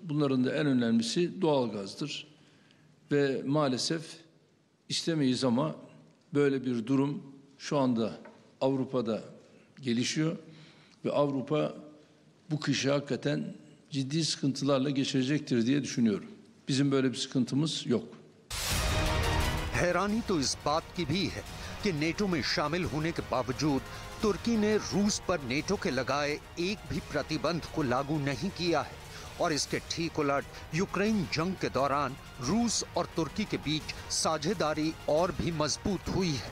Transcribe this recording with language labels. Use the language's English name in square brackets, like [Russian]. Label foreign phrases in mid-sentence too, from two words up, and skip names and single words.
[Turkish] Bunların da en önemlisi doğalgazdır. Ve maalesef istemeyiz ama böyle bir durum şu anda Avrupa'da gelişiyor. Ve Avrupa bu kışı hakikaten ciddi sıkıntılarla geçirecektir diye düşünüyorum. Bizim böyle bir sıkıntımız yok. [Hindi] हैरानी तो इस बात की भी है कि नेटो में शामिल होने के बावजूद तुर्की ने रूस पर नेटो के लगाए एक भी प्रतिबंध को लागू नहीं किया है और इसके ठीक उलट यूक्रेन जंग के दौरान रूस और तुर्की के बीच साझेदारी और भी मजबूत हुई है।